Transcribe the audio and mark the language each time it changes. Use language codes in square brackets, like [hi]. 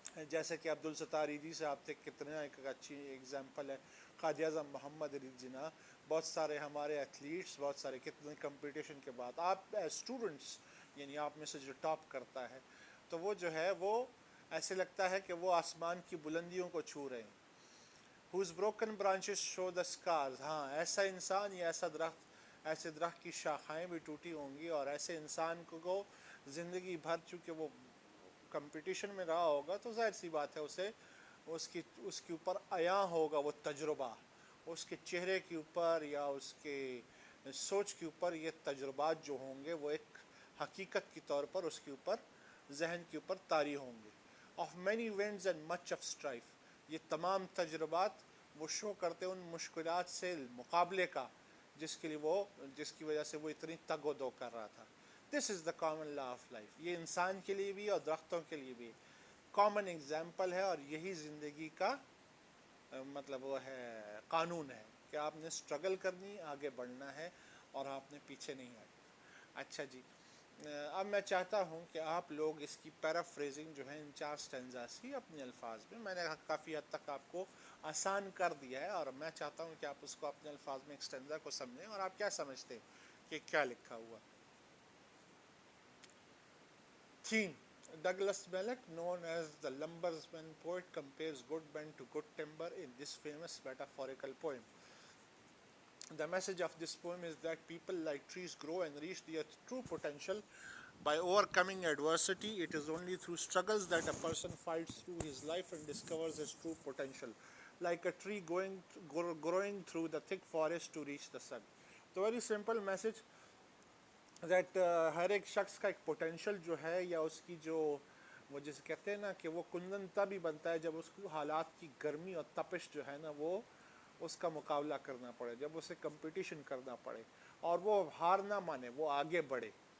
[ur] جیسے کہ عبدالستار ایدھی صاحب تھے, کتنا ایک اچھی ایگزامپل ہے. قائد اعظم محمد علی جناح, بہت سارے ہمارے ایتھلیٹس, بہت سارے کتنے کمپٹیشن کے بعد آپ اسٹوڈنٹس, یعنی آپ میں سے جو ٹاپ کرتا ہے تو وہ جو ہے وہ ایسے لگتا ہے کہ وہ آسمان کی بلندیوں کو چھو رہے ہیں. [en] whose broken branches show the scars. [ur] ہاں, ایسا انسان یا ایسا درخت, ایسے درخت کی شاخائیں بھی ٹوٹی ہوں گی, اور ایسے انسان کو زندگی بھر چونکہ وہ کمپٹیشن میں رہا ہوگا تو ظاہر سی بات ہے اسے اس کے اوپر عیاں ہوگا وہ تجربہ, اس کے چہرے کے اوپر یا اس کے سوچ کے اوپر یہ تجربات جو ہوں گے وہ ایک حقیقت کے طور پر اس کے اوپر, ذہن کے اوپر طاری ہوں گے. [en] of many winds and much of strife. [ur] یہ تمام تجربات وہ شو کرتے ان مشکلات سے مقابلے کا جس کی وجہ سے وہ اتنی تگ و دو کر رہا تھا. [en] This is the common law of life. [ur] یہ انسان کے لیے بھی اور درختوں کے لیے بھی کامن ایگزامپل ہے, اور یہی زندگی کا مطلب وہ ہے, قانون ہے کہ آپ نے اسٹرگل کرنی, آگے بڑھنا ہے, اور آپ نے پیچھے نہیں ہٹنا. اچھا جی, اب میں چاہتا ہوں کہ آپ لوگ اس کی پیرافریزنگ جو ہے ان 4 سٹینزاز کی اپنے الفاظ میں, میں نے کافی حد تک آپ کو آسان کر دیا ہے, اور میں چاہتا ہوں کہ آپ اس کو اپنے الفاظ میں ایک سٹینزا کو سمجھیں اور آپ کیا سمجھتے ہیں کہ کیا لکھا ہوا. Theme. [en] Douglas Malloch, known as the lumbersman poet, compares good men to good timber in this famous metaphorical poem. The message of this poem is that people like trees grow and reach their true potential by overcoming adversity. It is only through struggles that a person fights through his life and discovers his true potential, like a tree growing through the thick forest to reach the sun. So very simple message that [ur] ہر ایک شخص کا ایک potential جو ہے, یا اس کی جو وہ جسے کہتے ہیں نا کہ وہ کندن تبھی بنتا ہے جب اس کو حالات کی گرمی اور تپش جو ہے نا وہ اس کا مقابلہ کرنا پڑے, جب اسے کمپٹیشن کرنا پڑے, اور وہ ہار نہ مانے, وہ آگے بڑھے.